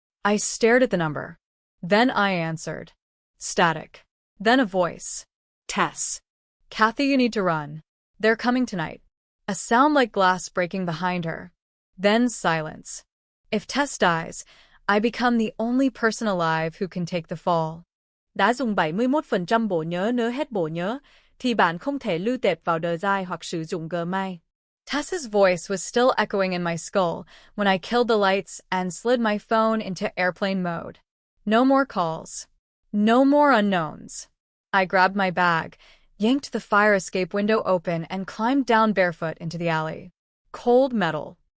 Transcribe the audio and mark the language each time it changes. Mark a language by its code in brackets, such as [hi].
[en] I stared at the number. Then I answered. Static. Then a voice. Tess. Kathy, you need to run. They're coming tonight. A sound like glass breaking behind her. Then silence. If Tess dies, I become the only person alive who can take the fall. [vi] Đã dùng 71% bộ nhớ. Nếu hết bộ nhớ, thì bạn không thể lưu tệp vào đời dài hoặc sử dụng Gmail. [en] Tess's voice was still echoing in my skull when I killed the lights and slid my phone into airplane mode. No more calls. No more unknowns. I grabbed my bag, yanked the fire escape window open, and climbed down barefoot into the alley. Cold metal.